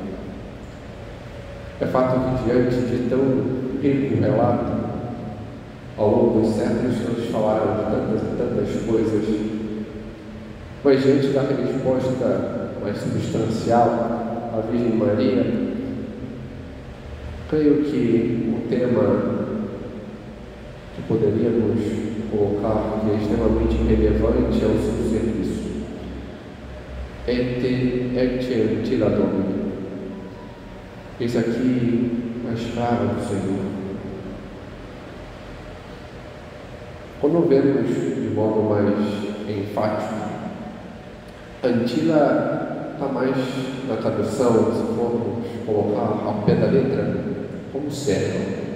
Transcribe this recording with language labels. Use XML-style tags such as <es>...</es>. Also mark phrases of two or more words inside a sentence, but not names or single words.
<pt>É fato que diante de tão rico relato, ao longo dos séculos nos falaram de tantas coisas, mas diante da resposta mais substancial, a Virgem Maria, creio que o tema que poderíamos colocar, que é extremamente relevante, é o seu serviço.</pt> <la>Et ancilla Domini.</la> <pt>Eis aqui a escrava do Senhor. Quando vemos de modo mais enfático A antiga está mais na tradução, se formos colocar ao pé da letra, como servo.</pt>